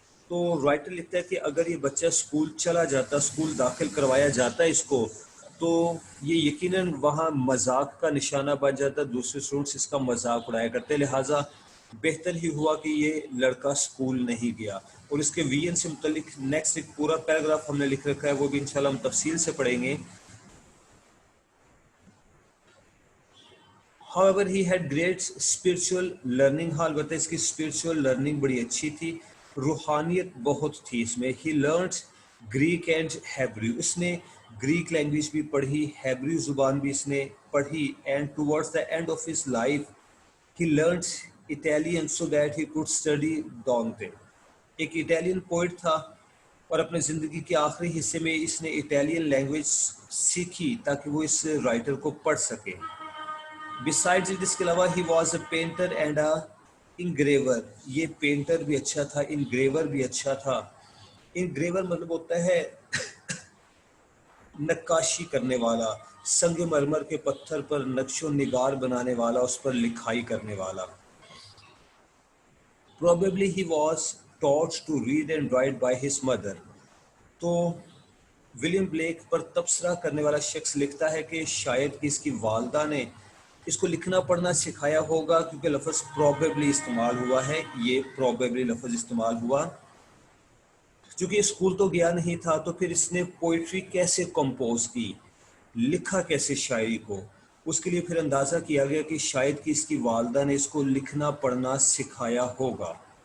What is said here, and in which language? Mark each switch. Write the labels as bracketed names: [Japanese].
[Hindi] तो राइटर लिखता है कि अगर ये बच्चा स्कूल चला जाता, स्कूल दाखिल करवाया जाता इसको, तो ये यकीनन वहाँ मजाक का निशाना बन जाता। दूसरे स्टूडेंट्स इसका मजाक उड़ाया करते। लिहाजा बेहतर ही हुआ कि ये लड़का स्कूल नहीं गया। और इसके विजन से मुतल्लिक नेक्स्ट एक पूरा पैराग्राफ हमने लिख रखा है, वो भी इंशाल्लाह हम तफसील से पढ़ेंगे। [English] However, he had great spiritual learning. [Hindi] हाल बता, इसकी स्पिरिचुअल लर्निंग बड़ी अच्छी थी, रूहानियत बहुत थी इसमें। [English] He learned Greek and Hebrew. [Hindi] इसने ग्रीक लैंग्वेज भी पढ़ी, हेब्रू ज़ुबान भी इसने पढ़ी। [English] And towards the end of his life, he learned Italian so that he could study Dante. [Hindi] एक इटालियन पोइट था और अपने ज़िंदगी के आखिरी हिस्से में इसने इटालियन लैंग्वेज सीखी ताकि वो इस राइटर को पढ़ सके। [English] Besides it, [Hindi] इसके अलावा [English] he was a painter and a engraver. [Hindi] ये पेंटर भी अच्छा था, engraver भी अच्छा था। engraver मतलब होता है नक्काशी करने वाला, संगमरमर के पत्थर पर नक्शो निगार बनाने वाला, उस पर लिखाई करने वाला। [English] Probably he was taught to read and write by his mother. [Hindi] तो विलियम ब्लेक पर तबसरा करने वाला शख्स लिखता है कि शायद कि इसकी वालदा ने इसको लिखना पढ़ना सिखाया होगा, क्योंकि लफ्ज़ प्रोबेबली इस्तेमाल हुआ है। ये प्रोबेबली लफ्ज़ इस्तेमाल हुआ। क्योंकि स्कूल तो गया नहीं था, तो फिर इसने पोइट्री कैसे कंपोज की, लिखा कैसे शायरी को, उसके लिए फिर अंदाज़ा किया गया कि शायद कि इसकी वालदा ने इसको लिखना पढ़ना सिखाया होगा।